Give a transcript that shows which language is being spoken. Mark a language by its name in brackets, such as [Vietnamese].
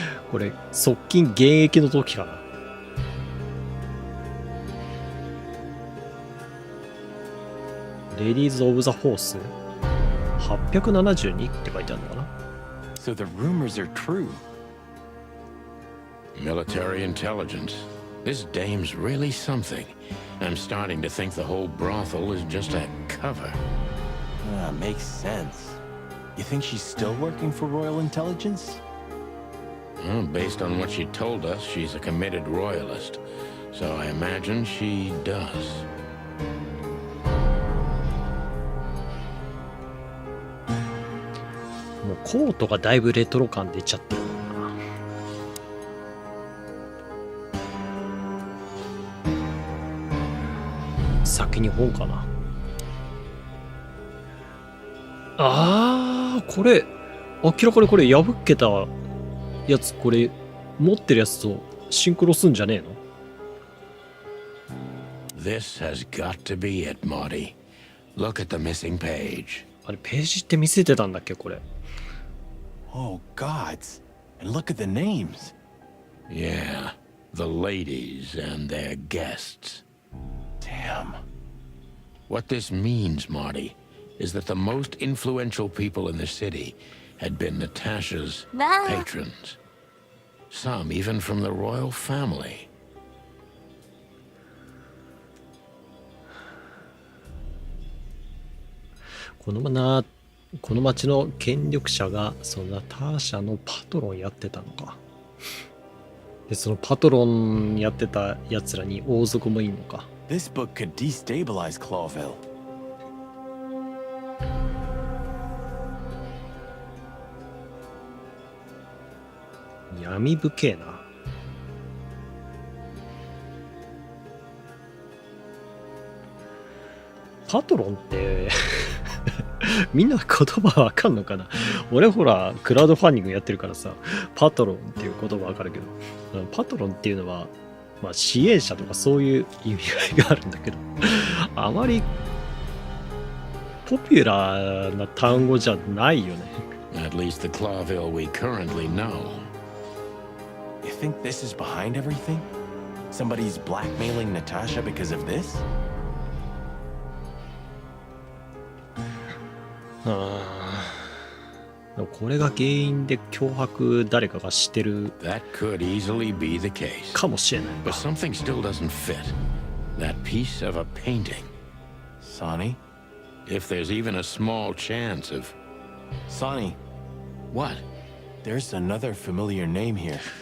[Japanese] これ、側近現役の時かな。レディーズ・オブ・ザ・ホース872って書いてあるのかな。 [English] So the rumors are true. Military intelligence. This dame's really something. I'm starting to think the whole brothel is just a cover. Makes sense. You think she's still working for Royal Intelligence? Well, based on what she told us, she's a committed royalist. So I imagine she does. [Japanese] もうコートがだいぶレトロ感出ちゃってるもんな。先に本かな。あー、これ明らかにこれ破けたやつ、これ持ってるやつとシンクロすんじゃねえの？ [English] This has got to be it, Marty. Look at the missing page. [Japanese] あれページって見せてたんだっけこれ。 [English] Oh, gods. And look at the names. Yeah, the ladies and their guests. Damn. What this means, Marty, is that the most influential people in the city had been Natasha's Wow. patrons. Some even from the royal family. [Japanese] この町の権力者がそのナターシャのパトロンやってたのか。でそのパトロンやってたやつらに王族もいんのか。 [English] This book could destabilize Clawville. [Japanese] 闇深えな。パトロンってみんな言葉わかんのかな。俺ほらクラウドファンディングやってるからさ、パトロンっていう言葉わかるけど、パトロンっていうのはまあ支援者とかそういう意味合いがあるんだけど、あまりポピュラーな単語じゃないよね。 [English] At least the Clawville we currently know. You think this is behind everything? Somebody's blackmailing Natasha because of this? [Japanese] でもこれが原因で脅迫誰かがしてる [English] That could easily be the case. [Japanese] かもしれない。 [English] But something still doesn't fit. That piece of a painting. Sonny? If there's even a small chance of... Sonny, What? there's another familiar name here.